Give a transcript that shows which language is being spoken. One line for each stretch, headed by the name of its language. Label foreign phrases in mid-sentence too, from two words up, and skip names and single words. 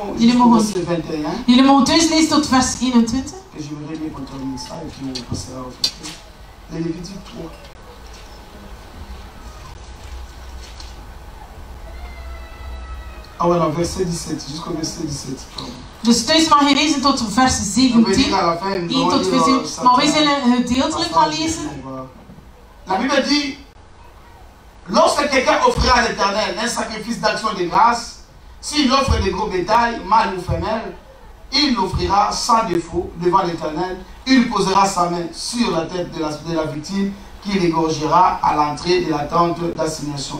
Dutch: Jullie
French: jusqu'au
Dutch: mogen-
French: verset 21.
Dutch: Jullie mogen thuis lezen tot vers 21.
French: Et j'aimerais bien qu'on termine ça et puis on passera au verset. Le Lévitique 3. Ah ouais, non, verset 17, jusqu'au verset 17. Pardon.
Dutch: Dus thuis mag je lezen tot vers
French: On va
Dutch: 17.
French: lire à la fin, nous
Dutch: 1
French: allons
Dutch: tot
French: lire
Dutch: 14. Maar wij zullen gedeeltelijk gaan lezen.
French: La Bible dit, lorsque quelqu'un offrira à l'Éternel un sacrifice d'action de grâce, s'il offre des gros bétail, mâle ou femelle, il l'offrira sans défaut devant l'Éternel. Il posera sa main sur la tête de la victime qu'il égorgera à l'entrée de la tente d'assignation.